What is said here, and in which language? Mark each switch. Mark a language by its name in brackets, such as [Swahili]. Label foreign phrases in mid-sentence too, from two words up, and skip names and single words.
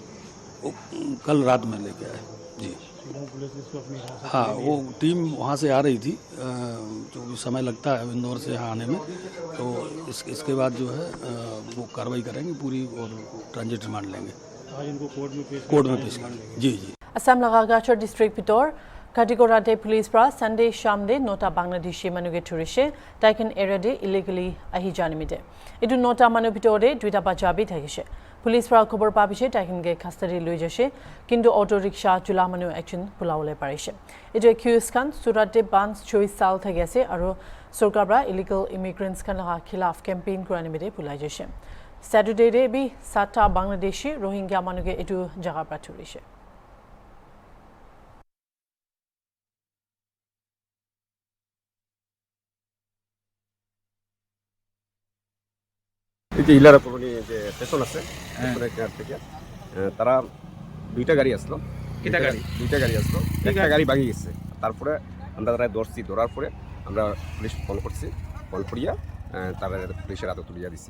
[Hindi] वो कल रात में लेके आए जी शिलोंग पुलिस ने इसको अपनी हिरासत में हाँ ले वो टीम वहाँ से आ रही थी जो भी समय लगता है इंदौर से यहाँ आने में तो इसके बाद जो है वो कार्रवाई करेंगे पूरी और ट्रांजिट रिमांड लेंगे आज इनको कोर्ट में पेश करेंगे जी जी [Bishnupriya] Assam laga Gachar district pitor Katigorate police pra Sunday sham de nota Bangladeshi manuge turishe taiken area de illegally ahi janimide idu nota manu pitor de duita bajabi thagishe police pra khobor pabishe taiken ge custody loi jashe kintu [English] auto rickshaw [Bishnupriya] chula manu action pulaole parishe idu accused kan surat de bans 24 sal thagese aro sarkar pra [English] illegal immigrants [Bishnupriya] kan laga khilaf campaign kuranimide pulai jashe Saturday de bi 7ta Bangladeshi Rohingya manuge idu jaga pra turishe [Bangla] এই যে ইলারা কলোনি যে স্টেশন আছে স্টেশনের কেয়ার থেকে তারা দুইটা গাড়ি আসলো দুইটা গাড়ি আসলো একটা গাড়ি ভাঙি গেছে তারপরে আমরা তারা ধরার পরে আমরা পুলিশ ফোন করছি ফোন করিয়া তারা পুলিশের হাতে তুলিয়া দিছি